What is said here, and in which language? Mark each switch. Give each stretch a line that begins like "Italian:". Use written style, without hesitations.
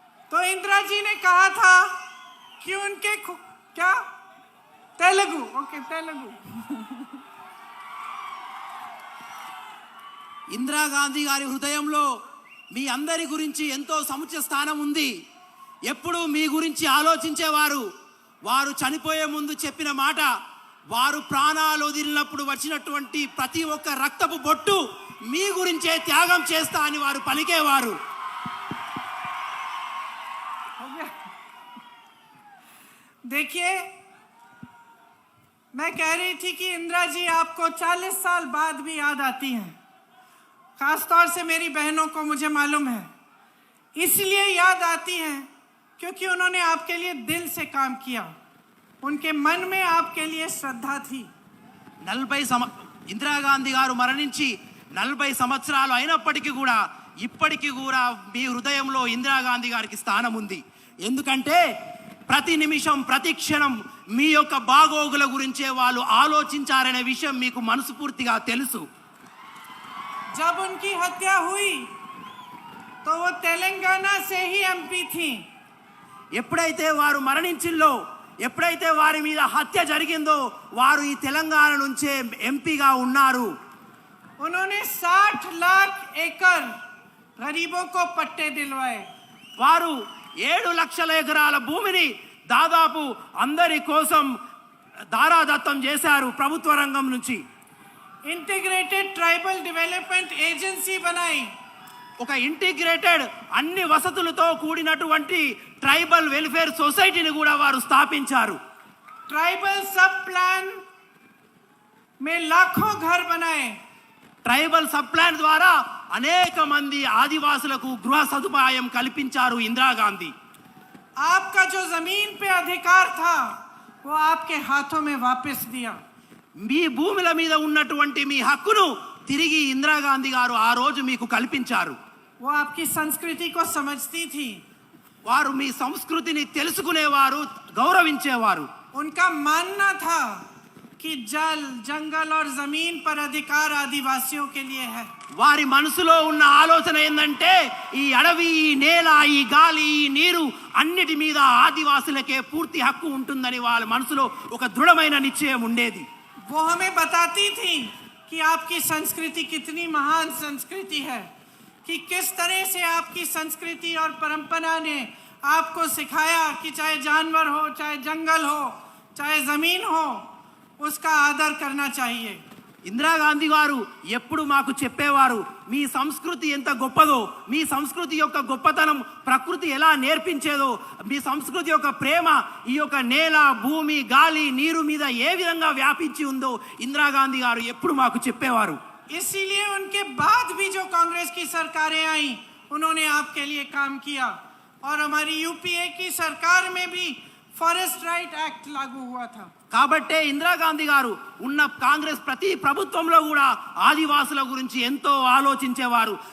Hindi: तो इंदिरा जी ने कहा था कि उनके क्या तेलुगु, ओके तेलुगु.
Telugu: ఇందిరాగాంధీ గారి హృదయంలో మీ అందరి గురించి ఎంతో సముచిత స్థానం ఉంది. ఎప్పుడు మీ గురించి ఆలోచించేవారు. వారు చనిపోయే ముందు చెప్పిన మాట, వారు ప్రాణాలు వదిలినప్పుడు వచ్చినటువంటి ప్రతి ఒక్క రక్తపు బొట్టు మీ గురించే త్యాగం చేస్తా అని వారు పలికేవారు.
Hindi: देखिए, मैं कह रही थी कि इंदिरा जी आपको 40 साल बाद भी याद आती हैं, खासतौर से मेरी बहनों को मुझे मालूम है, इसलिए याद आती हैं क्योंकि उन्होंने आपके लिए दिल से काम किया, उनके मन में आपके लिए श्रद्धा थी.
Telugu: 40 ఇందిరాగాంధీ గారు మరణించి 40 సంవత్సరాలు అయినప్పటికీ కూడా ఇప్పటికీ కూడా మీ హృదయంలో ఇందిరాగాంధీ గారికి స్థానం ఉంది. ఎందుకంటే ప్రతి నిమిషం ప్రతి క్షణం మీ యొక్క బాగోగుల గురించే వాళ్ళు ఆలోచించారనే విషయం మీకు మనస్ఫూర్తిగా తెలుసు.
Hindi: जब उनकी हत्या हुई तो वो तेलंगाना से ही एमपी थी.
Telugu: ఎప్పుడైతే వారు మరణించిందో, ఎప్పుడైతే వారి మీద హత్య జరిగిందో వారు ఈ తెలంగాణ నుంచే ఎంపీగా ఉన్నారు.
Hindi: उन्होंने 60 लाख एकड़ गरीबों को पट्टे दिलवाए.
Telugu: వారు 7 లక్షల ఎకరాల భూమిని దాదాపు అందరి కోసం దారాదత్తం చేశారు ప్రభుత్వ రంగం నుంచి.
Hindi: इंटीग्रेटेड ट्राइबल डेवलपमेंट एजेंसी बनाई.
Telugu: ఒక ఇంటిగ్రేటెడ్ అన్ని వసతులతో కూడినటువంటి ట్రైబల్ వెల్ఫేర్ సొసైటీని కూడా వారు స్థాపించారు.
Hindi: ट्राइबल सब प्लान में लाखों घर बनाए.
Telugu: ట్రైబల్ సబ్ ప్లాన్ ద్వారా అనేక మంది ఆదివాసులకు గృహ సదుపాయం కల్పించారు ఇందిరాగాంధీ.
Hindi: आपका जो जमीन पे अधिकार था वो आपके हाथों में वापस दिया.
Telugu: మీ భూముల మీద ఉన్నటువంటి మీ హక్కును తిరిగి ఇందిరాగాంధీ గారు ఆ రోజు మీకు కల్పించారు.
Hindi: वो आपकी संस्कृति को समझती थी.
Telugu: వారు మీ సంస్కృతిని తెలుసుకునేవారు, గౌరవించేవారు.
Hindi: उनका मानना था कि जल, जंगल और जमीन पर अधिकार आदिवासियों के लिए है.
Telugu: వారి మనసులో ఉన్న ఆలోచన ఏంటంటే ఈ అడవి, ఈ నేల, ఈ గాలి, ఈ నీరు అన్నిటి మీద ఆదివాసులకే పూర్తి హక్కు ఉంటుందని వాళ్ళ మనసులో ఒక దృఢమైన నిశ్చయం ఉండేది.
Hindi: वो हमें बताती थी कि आपकी संस्कृति कितनी महान संस्कृति है, कि किस तरह से आपकी संस्कृति और परंपरा ने आपको सिखाया कि चाहे जानवर हो, चाहे जंगल हो, चाहे जमीन हो, उसका आदर करना चाहिए.
Telugu: ఇందిరాగాంధీ గారు ఎప్పుడు మాకు చెప్పేవారు, మీ సంస్కృతి ఎంత గొప్పదో, మీ సంస్కృతి యొక్క గొప్పతనం ప్రకృతి ఎలా నేర్పించేదో, మీ సంస్కృతి యొక్క ప్రేమ ఈ యొక్క నేల, భూమి, గాలి, నీరు మీద ఏ విధంగా వ్యాపించి ఉందో ఇందిరాగాంధీ గారు ఎప్పుడు మాకు చెప్పేవారు.
Hindi: इसीलिए उनके बाद भी जो कांग्रेस की सरकारें आई उन्होंने आपके लिए काम किया, और हमारी यूपीए की सरकार में भी फॉरेस्ट राइट एक्ट लागू हुआ था.
Telugu: కాబట్టే ఇందిరాగాంధీ గారు ఉన్న కాంగ్రెస్ ప్రతి ప్రభుత్వంలో కూడా ఆదివాసుల గురించి ఎంతో ఆలోచించేవారు.